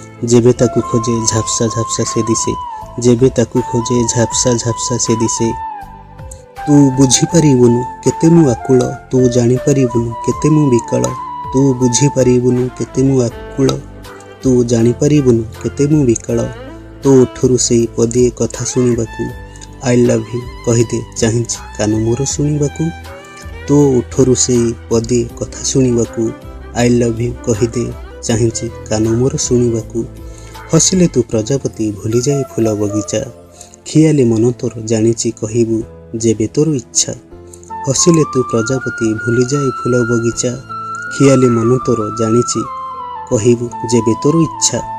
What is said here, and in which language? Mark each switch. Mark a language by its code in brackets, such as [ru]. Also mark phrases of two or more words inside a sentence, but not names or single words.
[or] ଯେବେ ତାକୁ ଖୋଜେ ଝାପ୍ସା ଝାପ୍ସା ସେ ଦିଶେ, ଯେବେ ତାକୁ ଖୋଜେ ଝାପ୍ସା ଝାପ୍ସା ସେ ଦିଶେ। ତୁ ବୁଝିପାରିବୁନୁ କେତେ ମୁଁ ଆକୁଳ, ତୁ ଜାଣିପାରିବୁନୁ କେତେ ମୁଁ ବିକଳ। ତୁ ବୁଝିପାରିବୁନୁ କେତେ ମୁଁ ଆକୁଳ, ତୁ ଜାଣିପାରିବୁନୁ କେତେ ମୁଁ ବିକଳ। ତୋ ଓଠରୁ ସେଇ ପଦିଏ କଥା ଶୁଣିବାକୁ, [en] I love you [or] କହିଦେ ଚାହିଁଛି କାନ ମୋର ଶୁଣିବାକୁ। ତୋ ଓଠରୁ ସେଇ ପଦିଏ କଥା ଶୁଣିବାକୁ, [en] I love you [or] କହିଦେ ଚାହିଁଛି କାନ ମୋର ଶୁଣିବାକୁ। ହସିଲେ ତୁ ପ୍ରଜାପତି ଭୁଲିଯାଏ ଫୁଲ ବଗିଚା, ଖିଆଲେ ମନ ତୋର ଜାଣିଛି କହିବୁ ଯେବେ ତୋର ଇଚ୍ଛା। ହସିଲେ ତୁ ପ୍ରଜାପତି ଭୁଲିଯାଏ ଫୁଲ ବଗିଚା, ଖିଆଲେ ମନ ତୋର ଜାଣିଛି କହିବୁ ଯେବେ ତୋର ଇଚ୍ଛା।